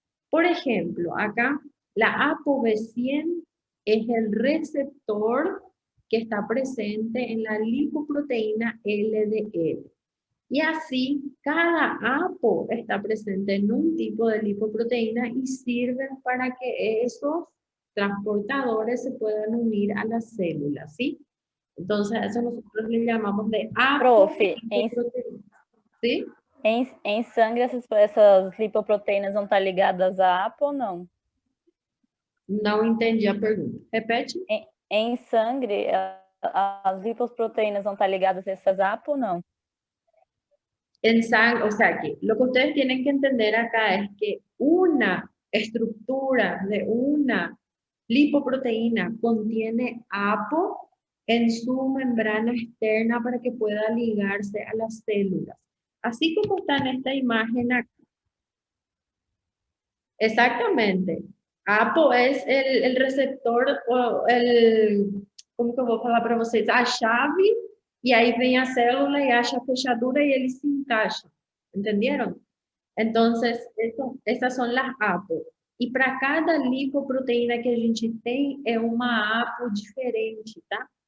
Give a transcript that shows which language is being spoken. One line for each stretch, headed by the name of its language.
Spanish: Por ejemplo, acá la ApoB100 es el receptor que está presente en la lipoproteína LDL. Y así, cada APO está presente en un tipo de lipoproteína y sirven para que esos transportadores se puedan unir a las células, ¿sí? Entonces, a eso nosotros le llamamos de Profe, apolipoproteína, ¿sí?
Portuguese: em sangue essas lipoproteínas vão estar ligadas à APO ou não? Não entendi a pergunta. Repete. Em sangue, as lipoproteínas vão estar ligadas a essas APO ou não?
Spanish: En sangre, o sea que lo que ustedes tienen que entender acá es que una estructura de una lipoproteína contiene APO en su membrana externa para que pueda ligarse a las células. Así como está en esta imagen aquí. Exactamente.
Portuguese: APO
Spanish: es el receptor,
Portuguese: o como que eu vou falar para vocês? A chave, e aí vem a célula e acha a fechadura
Spanish: y
Portuguese: ele se encaixa.
Spanish: ¿Entendieron? Entonces,
Portuguese: essas
Spanish: son las
Portuguese: APO. E para cada lipoproteína que a gente tem, é uma APO diferente, tá?